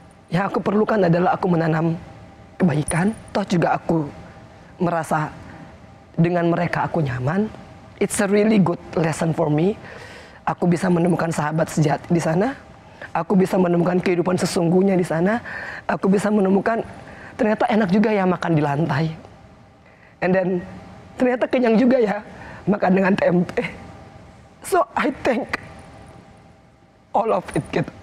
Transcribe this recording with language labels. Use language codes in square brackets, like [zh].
[id] Yang aku perlukan adalah aku menanam kebaikan. Toh juga aku merasa dengan mereka aku nyaman. [en] It's a really good lesson for me. [id] Aku bisa menemukan sahabat sejati di sana. Aku bisa menemukan kehidupan sesungguhnya di sana. Aku bisa menemukan ternyata enak juga ya makan di lantai. [en] And then [id] ternyata kenyang juga ya makan dengan tempe. [en] So I think all of it gitu.